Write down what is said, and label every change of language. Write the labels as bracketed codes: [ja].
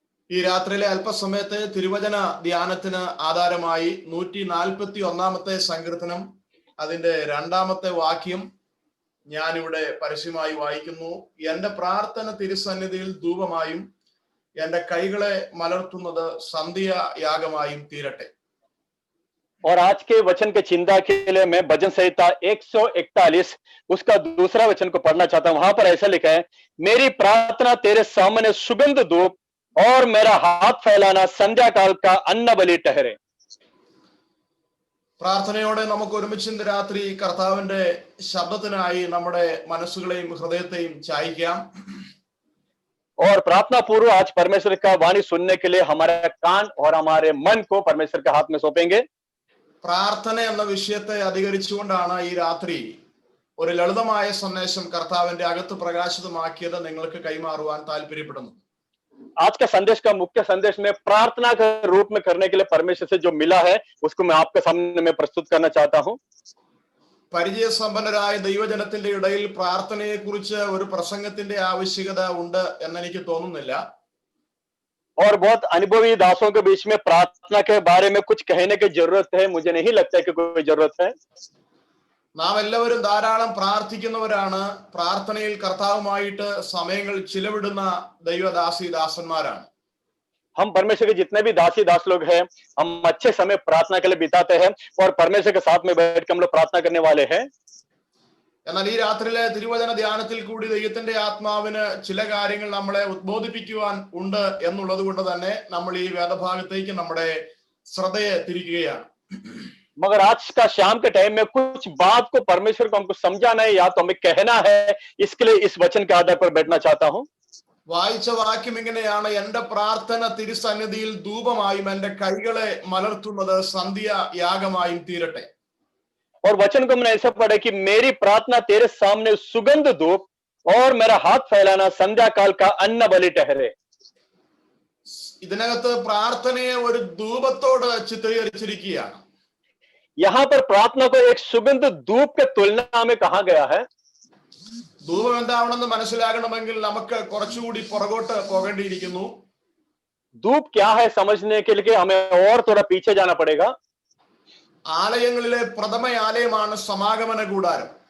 [ml] ഈ രാത്രിയിലെ അല്പസമയത്തെ തിരുവചന ധ്യാനത്തിന് ആധാരമായി 141 സങ്കീർത്തനം അതിന്റെ 2 വാക്യം ഞാനിവിടെ പരസ്യമായി വായിക്കുന്നു. എന്റെ പ്രാർത്ഥന തിരുസന്നിധിയിൽ ധൂപമായും എന്റെ കൈകളെ മലർത്തുന്നത് സന്ധ്യായാഗമായും തീരട്ടെ. [hi] और आज के वचन के चिंता के लिए मैं भजन संहिता 141 उसका दूसरा वचन को पढ़ना चाहता हूं. वहां पर ऐसा लिखा है, मेरी प्रार्थना तेरे सामने सुगंध धूप और मेरा हाथ फैलाना संध्या काल का अन्न बलि ठहरे. [ml] പ്രാർത്ഥനയോടെ നമുക്ക് ഒരുമിച്ച് ഇന്ന് രാത്രി കർത്താവിന്റെ ശബ്ദത്തിനായി നമ്മുടെ മനസ്സുകളെയും ഹൃദയത്തെയും ചായ്ക്കാം. [hi] और प्रार्थना पूर्व आज परमेश्वर का वाणी सुनने के लिए हमारे कान और हमारे मन को परमेश्वर के हाथ में सौंपेंगे. [ml] പ്രാർത്ഥന എന്ന വിഷയത്തെ അധികരിച്ചുകൊണ്ടാണ് ഈ രാത്രി ഒരു ലളിതമായ സന്ദേശം കർത്താവിന്റെ അകത്ത് പ്രകാശിതമാക്കിയത് നിങ്ങൾക്ക് കൈമാറുവാൻ താല്പര്യപ്പെടുന്നു. [hi] आज का संदेश का मुख्य संदेश में प्रार्थना के रूप में करने के लिए परमेश्वर से जो मिला है उसको मैं आपके सामने में प्रस्तुत करना चाहता हूं. [ml] പരിചയസമ്പന്നരായ ദൈവജനത്തിന്റെ ഇടയിൽ പ്രാർത്ഥനയെ കുറിച്ച് ഒരു പ്രസംഗത്തിന്റെ ആവശ്യകത ഉണ്ട് എന്ന് എനിക്ക് തോന്നുന്നില്ല. [hi] और बहुत अनुभवी दासों के बीच में प्रार्थना के बारे में कुछ कहने की जरूरत है, मुझे नहीं लगता है कि कोई जरूरत है. [ml] നാം എല്ലാവരും ധാരാളം പ്രാർത്ഥിക്കുന്നവരാണ്. പ്രാർത്ഥനയിൽ കർത്താവുമായിട്ട് സമയങ്ങൾ ചിലവിടുന്ന ദൈവദാസി ദാസന്മാരാണ്. [hi] हम परमेश्वर के जितने भी दासी दास लोग हैं, हम अच्छे समय प्रार्थना के लिए बिताते हैं और परमेश्वर के साथ में बैठ के हम लोग प्रार्थना करने वाले हैं. [ml] എന്നാൽ ഈ രാത്രിയിലെ തിരുവചന ധ്യാനത്തിൽ കൂടി ദൈവത്തിന്റെ ആത്മാവിന് ചില കാര്യങ്ങൾ നമ്മളെ ഉദ്ബോധിപ്പിക്കുവാൻ ഉണ്ട് എന്നുള്ളത് കൊണ്ട് തന്നെ നമ്മൾ ഈ വേദഭാഗത്തേക്ക് നമ്മുടെ ശ്രദ്ധയെ തിരിക്കുകയാണ്. [hi] मगर आज का शाम के टाइम में कुछ बात को परमेश्वर को हमको समझाना है या तो हमें कहना है, इसके लिए इस वचन के आधार पर बैठना चाहता हूं. [ml] വായിച്ച വാക്യം ഇങ്ങനെയാണ്, എന്റെ പ്രാർത്ഥന തിരുസന്നിധിയിൽ ധൂപമായും എന്റെ കൈകളെ മലർത്തുന്നത് സന്ധ്യായാഗമായും തീരട്ടെ. [hi] और वचन को मैंने ऐसा पढ़ा कि मेरी प्रार्थना तेरे सामने सुगंध धूप और मेरा हाथ फैलाना संध्या काल का अन्न बलि ठहरे. [ml] ഇതിനകത്ത് പ്രാർത്ഥനയെ ഒരു ധൂപത്തോട് ചിത്രീകരിച്ചിരിക്കുകയാണ്. [hi] यहाँ पर प्रार्थना को एक सुगंध धूप के तुलना में कहा गया है. [ml] ധൂപം എന്താവണമെന്ന് മനസ്സിലാകണമെങ്കിൽ നമുക്ക് കുറച്ചുകൂടി പുറകോട്ട് പോകേണ്ടിയിരിക്കുന്നു. [hi] धूप क्या है समझने के लिए हमें और थोड़ा पीछे जाना पड़ेगा. [ml] ആലയങ്ങളിലെ പ്രഥമ ആലയമാണ് സമാഗമന കൂടാരം.